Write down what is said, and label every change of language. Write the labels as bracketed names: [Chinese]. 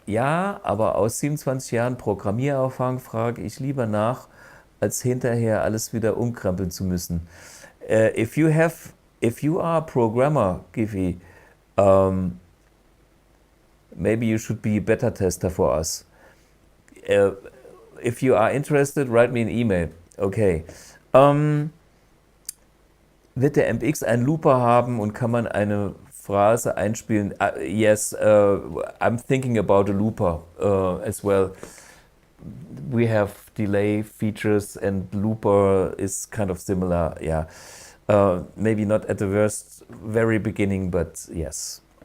[German] Ja, aber aus 27 Jahren Programmiererfahrung frage ich lieber nach, als hinterher alles wieder umkrempeln zu müssen. [English] If you are a programmer, Givi, maybe you should be a beta tester for us. If you are interested, write me an email. Okay. [German] Wird der MX einen Looper haben und kann man eine Phrase einspielen? [English] Yes, I'm thinking about a looper as well. We have delay features and looper is kind of similar. Yeah, maybe not at the very beginning, but yes.